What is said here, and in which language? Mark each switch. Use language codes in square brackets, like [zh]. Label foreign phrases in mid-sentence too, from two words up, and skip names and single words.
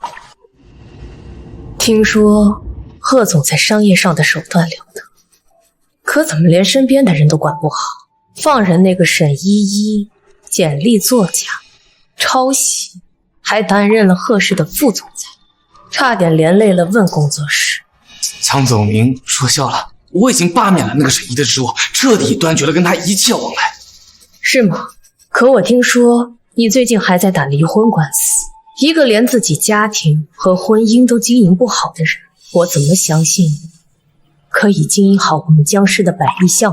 [zh] 聽說賀總在商業上的手段了得，可怎麼連身邊的人都管不好，放任那個沈依依簡歷作假、抄襲，還擔任了賀氏的副總裁，差點連累了問工作室。江總您說笑了，我已经罢免了那个沈一的职务，彻底断绝了跟他一切往来。是吗？可我听说你最近还在打离婚官司，一个连自己家庭和婚姻都经营不好的人，我怎么相信可以经营好我们江氏的百亿项目？